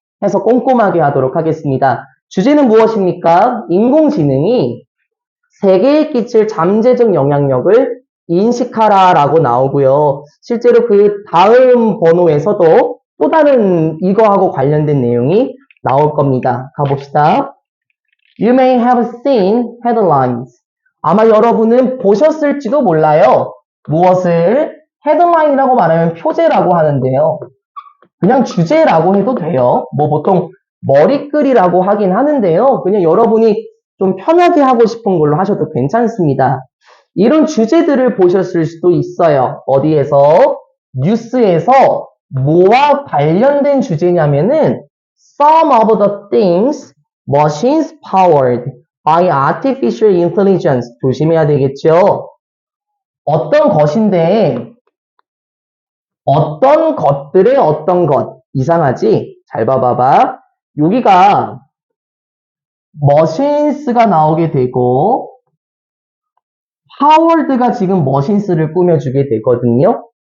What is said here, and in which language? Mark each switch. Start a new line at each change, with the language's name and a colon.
Korean: 해서 꼼꼼하게 하도록 하겠습니다. 주제는 무엇입니까? 인공지능이 세계에 끼칠 잠재적 영향력을 인식하라 라고 나오고요. 실제로 그 다음 번호에서도 또 다른 이거하고 관련된 내용이 나올 겁니다. 가봅시다.
English: You may have seen headlines.
Korean: 아마 여러분은 보셨을지도 몰라요. 무엇을? 헤드라인이라고 말하면 표제라고 하는데요. 그냥 주제라고 해도 돼요. 뭐 보통 머리글이라고 하긴 하는데요. 그냥 여러분이 좀 편하게 하고 싶은 걸로 하셔도 괜찮습니다. 이런 주제들을 보셨을 수도 있어요. 어디에서? 뉴스에서 뭐와 관련된 주제냐면은
English: Some of the things machines powered by artificial intelligence.
Korean: 조심해야 되겠죠. 어떤 것인데 어떤 것들의 어떤 것. 이상하지? 잘 봐봐봐. 여기가 머신스가 나오게 되고 파워드가 지금 머신스를 꾸며주게 되거든요.